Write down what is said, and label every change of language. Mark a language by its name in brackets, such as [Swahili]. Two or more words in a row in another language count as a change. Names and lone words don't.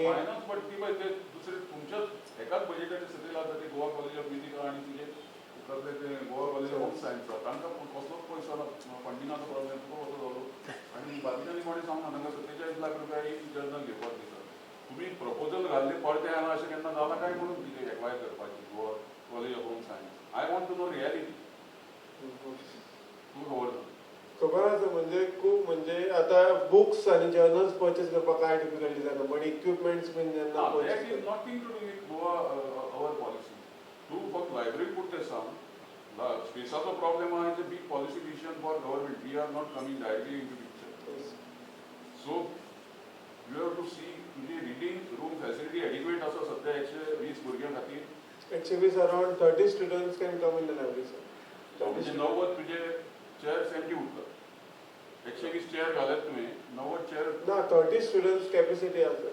[Konkani] फायनान्स बट ती पळय ते दुसरे तुमच्याच एकाच बजेटाचेर सेटल आसा ते गोवा कॉलेज ऑफ म्युझिक आनी तुजे कसले ते गोवा कॉलेज ऑफ होम सायन्स तांकां कसलोच पयसो ना फंडिंगाचो प्रॉब्लेम तुका कसो जालो आनी बाकीच्यांनी कोणी सांगना तांकां 47 लाख रुपया एक जर्नल घेवपाक दिता तुमी प्रपोजल घाल्ले पडते आना अशें केन्ना जालां काय म्हणून कितें एक्वायर करपाची गोवा कॉलेज ऑफ होम सायन्स [English] I want to know reality [Konkani] तुका खबर ना खबर आसा म्हणजे खूब म्हणजे आतां बुक्स आनी [English] journals purchase [Konkani] करपाक काय डिफिकल्टी जाता बट इक्विपमेंट्स बीन जेन्ना [English] that is nothing to do with Goa our policy. [Konkani] तू फक्त लायब्ररी पुरते सांग स्पेसाचो प्रॉब्लेम आहा [English] is a big policy decision for government we are not coming directly in to picture so you have to see तुजी reading room facility adequate [Konkani] आसा सध्या 120 भुरग्यां खातीर [English] 120 around 30 students can come in the library sir [Konkani] म्हणजे 90 तुजे [English] chairs empty [Konkani] उरतात 120 चेअर घालत तुवें 90 चेअर ना 30 [English] students capacity [Konkani] आसा